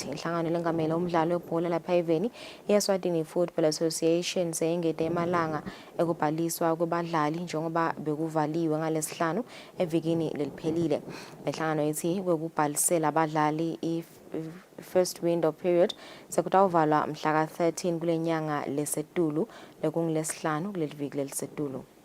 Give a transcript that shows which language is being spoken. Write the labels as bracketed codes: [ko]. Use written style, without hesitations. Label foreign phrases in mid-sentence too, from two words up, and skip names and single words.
[ss] Inhlangano lengamela umdlalo webhola lapha eveni Eswatini Football Association seyingede emalanga ekubhaliswa kwabadlali njengoba bekuvaliwe ngalesihlanu evikini leliphelile. Inhlangano ithi kwekubhalisela abadlali [en] first window period [ss] sekutawuvalwa mhla ka-13 kule nyanga lesetulu lekungilesihlanu kuleli viki lelisetulu.